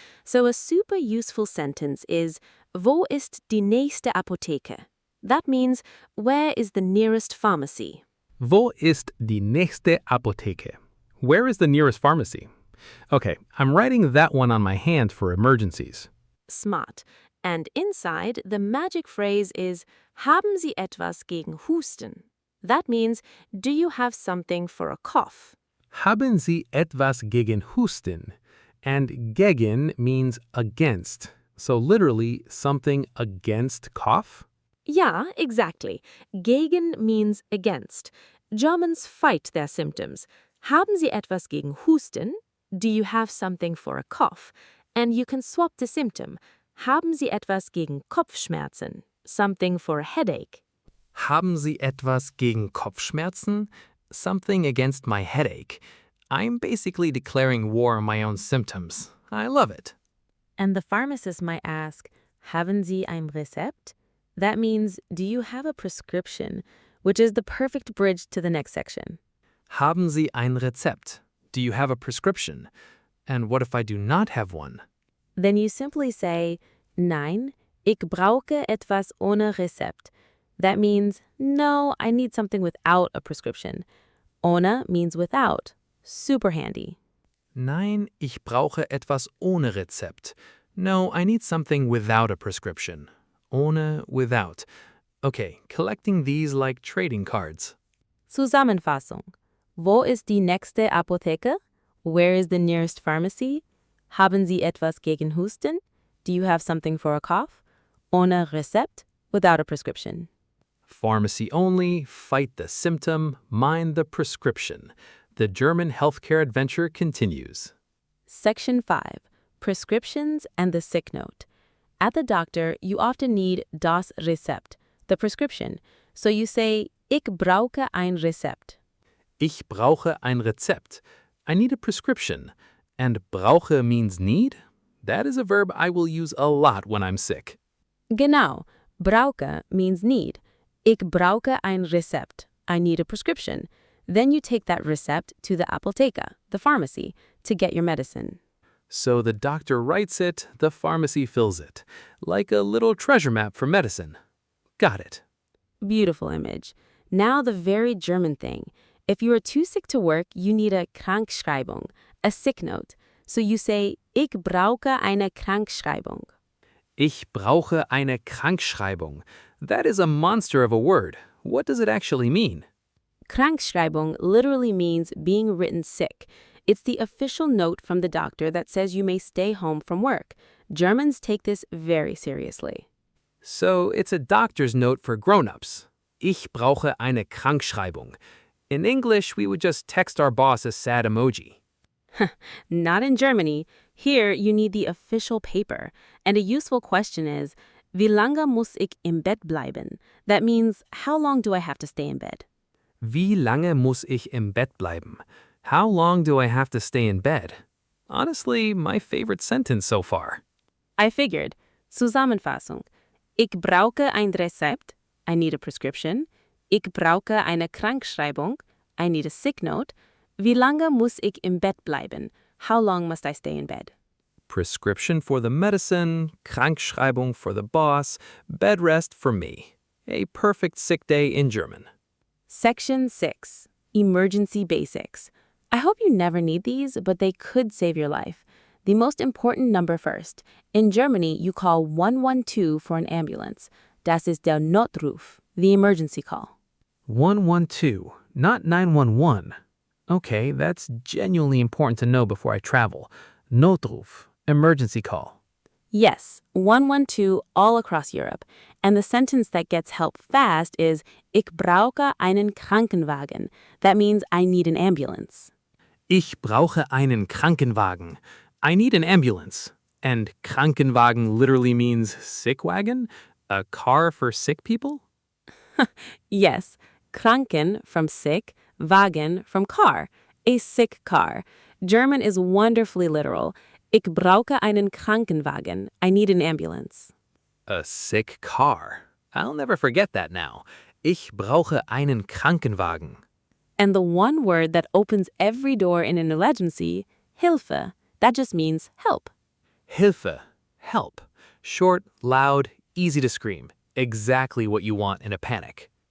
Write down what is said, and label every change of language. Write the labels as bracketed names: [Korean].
[English] So a super useful sentence is, [German] wo ist die nächste Apotheke? [English] That means, where is the nearest pharmacy? [German] Wo ist die nächste Apotheke? [English] Where is the nearest pharmacy? Okay, I'm writing that one on my hand for emergencies. Smart. And inside, the magic phrase is, [German] haben Sie etwas gegen Husten? [English] That means, do you have something for a cough? [German] Haben Sie etwas gegen Husten? [English] And gegen means against. So literally, something against cough? Yeah, exactly. Gegen means against. Germans fight their symptoms. [German] Haben Sie etwas gegen Husten? [English] Do you have something for a cough? And you can swap the symptom. [German] Haben Sie etwas gegen Kopfschmerzen? [English] Something for a headache. [German] Haben Sie etwas gegen Kopfschmerzen? [English] Something against my headache. I'm basically declaring war on my own symptoms. I love it. And the pharmacist might ask, [German] haben Sie ein Rezept? [English] That means, do you have a prescription? Which is the perfect bridge to the next section. [German] Haben Sie ein Rezept? [English] Do you have a prescription? And what if I do not have one? Then you simply say, [German] nein, ich brauche etwas ohne Rezept. [English] That means, no, I need something without a prescription. Ohne means without. Super handy. [German] Nein, ich brauche etwas ohne Rezept. [English] No, I need something without a prescription. Ohne, without. Okay, collecting these like trading cards. [German] Zusammenfassung. Wo ist die nächste Apotheke? [English] Where is the nearest pharmacy? [German] Haben Sie etwas gegen Husten? [English] Do you have something for a cough? [German] Ohne Rezept? [English] Without a prescription. Pharmacy only, fight the symptom, mind the prescription. The German healthcare adventure continues. Section 5. prescriptions, and the sick note. At the doctor, you often need das Rezept, the prescription. So you say, [German] ich brauche ein Rezept. Ich brauche ein Rezept. [English] I need a prescription. And brauche means need? That is a verb I will use a lot when I'm sick. [German] Genau, brauche [English] means need. [German] Ich brauche ein Rezept. [English] I need a prescription. Then you take that recept to the Apotheke, the pharmacy, to get your medicine. So the doctor writes it, the pharmacy fills it. Like a little treasure map for medicine. Got it. Beautiful image. Now the very German thing. If you are too sick to work, you need a Krankschreibung, a sick note. So you say, [German] ich brauche eine Krankschreibung. Ich brauche eine Krankschreibung. [English] That is a monster of a word. What does it actually mean? Krankschreibung literally means being written sick. It's the official note from the doctor that says you may stay home from work. Germans take this very seriously. So it's a doctor's note for grown-ups. [German] Ich brauche eine Krankschreibung. [English] In English, we would just text our boss a sad emoji. Not in Germany. Here, you need the official paper. And a useful question is, [German] wie lange muss ich im Bett bleiben? [English] That means, how long do I have to stay in bed? [German] Wie lange muss ich im Bett bleiben? [English] How long do I have to stay in bed? Honestly, my favorite sentence so far. I figured. [German] Zusammenfassung. Ich brauche ein Rezept. [English] I need a prescription. [German] Ich brauche eine Krankschreibung. [English] I need a sick note. [German] Wie lange muss ich im Bett bleiben? [English] How long must I stay in bed? Prescription for the medicine, Krankschreibung for the boss, bed rest for me. A perfect sick day in German. Section 6. Emergency Basics. I hope you never need these, but they could save your life. The most important number first. In Germany, you call 112 for an ambulance. [German] Das ist der Notruf, [English] the emergency call. 112, not 911. Okay, that's genuinely important to know before I travel. Notruf, emergency call. Yes, 112 all across Europe. And the sentence that gets help fast is, [German] ich brauche einen Krankenwagen. [English] That means I need an ambulance. [German] Ich brauche einen Krankenwagen. [English] I need an ambulance. And Krankenwagen literally means sick wagon? A car for sick people? Yes, Kranken from sick, Wagen from car, a sick car. German is wonderfully literal. [German] Ich brauche einen Krankenwagen. [English] I need an ambulance. A sick car. I'll never forget that now. [German] Ich brauche einen Krankenwagen. [English] And the one word that opens every door in an emergency, Hilfe, that just means help. Hilfe, help. Short, loud, easy to scream. Exactly what you want in a panic.